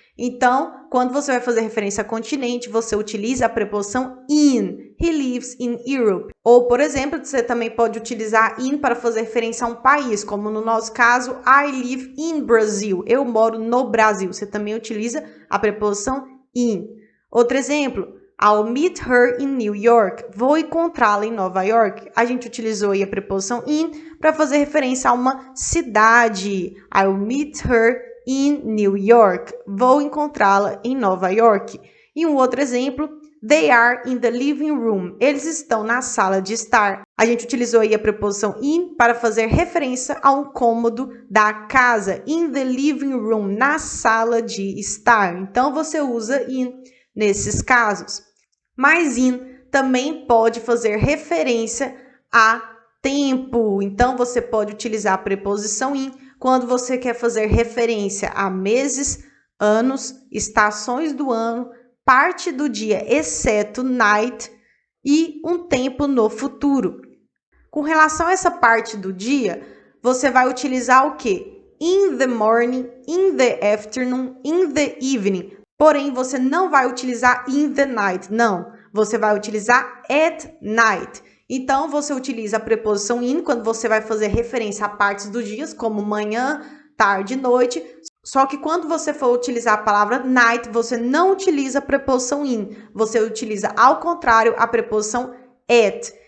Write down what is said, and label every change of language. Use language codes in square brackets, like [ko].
[pt] Então, quando você vai fazer referência a continente, você utiliza a preposição in. [en] He lives in Europe. [pt] Ou, por exemplo, você também pode utilizar in para fazer referência a um país, como no nosso caso, [en] I live in Brazil. [pt] Eu moro no Brasil. Você também utiliza a preposição in. Outro exemplo, [en] I'll meet her in New York. [pt] Vou encontrá-la em Nova York. A gente utilizou aí a preposição in para fazer referência a uma cidade. [en] I'll meet her in New York. [pt] Vou encontrá-la em Nova York. E um outro exemplo, [en] they are in the living room. [pt] Eles estão na sala de estar. A gente utilizou aí a preposição in para fazer referência a um cômodo da casa. [en] In the living room, [pt] na sala de estar. Então, você usa in nesses casos. Mas in também pode fazer referência a tempo. Então, você pode utilizar a preposição in quando você quer fazer referência a meses, anos, estações do ano, parte do dia, exceto night, e um tempo no futuro. Com relação a essa parte do dia, você vai utilizar o quê? [en] In the morning, in the afternoon, in the evening. [pt] Porém, você não vai utilizar [en] in the night, [pt] não. Você vai utilizar [en] at night. [pt] Então, você utiliza a preposição in quando você vai fazer referência a partes dos dias, como manhã, tarde e noite. Só que quando você for utilizar a palavra night, você não utiliza a preposição in, você utiliza, ao contrário, a preposição at.